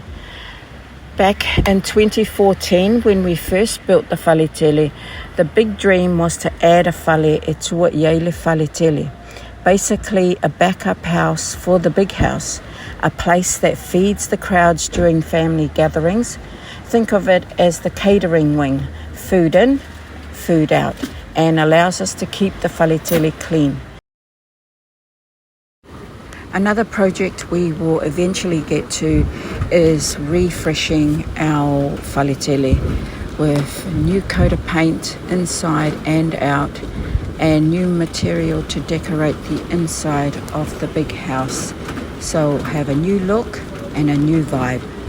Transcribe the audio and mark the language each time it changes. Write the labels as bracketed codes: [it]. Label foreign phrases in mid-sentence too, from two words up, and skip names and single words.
[en] Back in 2014, when we first built the tele, the big dream was to add a [sm] fale e tua iele tele. [en] Basically a backup house for the big house, a place that feeds the crowds during family gatherings. Think of it as the catering wing, food in, food out, and allows us to keep the tele clean. Another project we will eventually get to is refreshing our tele with a new coat of paint inside and out, and new material to decorate the inside of the big house, so have a new look and a new vibe.